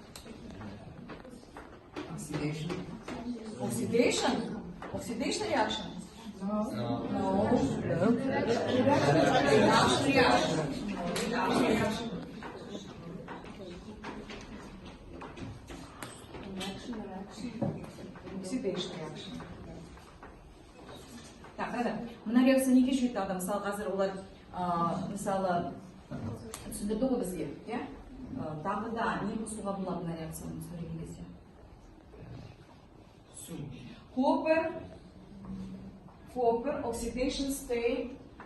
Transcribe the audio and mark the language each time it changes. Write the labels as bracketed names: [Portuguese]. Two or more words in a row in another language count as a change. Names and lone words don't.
[English] Oxidation reaction? No. Reaction. Oxidation reaction. [Kazakh] Так, мына реакция неге жүреді адам? Мысалы қазір олар мысалы түсіндірді ғой бізге, иә? Тағы да не қосуға болады мына реакцияны сөйлеген кезде? [English] Copper copper oxidation state